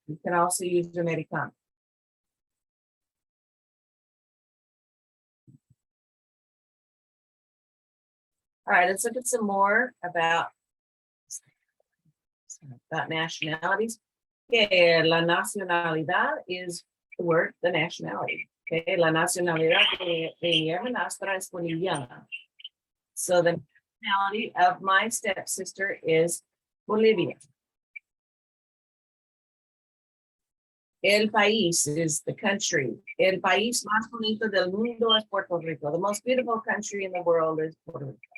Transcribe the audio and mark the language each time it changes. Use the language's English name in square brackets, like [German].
[English] You can also use Americano. All right, let's look at some more about nationalities. Okay, la nacionalidad is the word, the nationality. [Spanish] Okay, la nacionalidad de mi hermanastra es boliviana. [English] So the nationality of my stepsister is Bolivia. [Spanish] El país is the country. El país más bonito del mundo es Puerto Rico. [English] The most beautiful country in the world is Puerto Rico.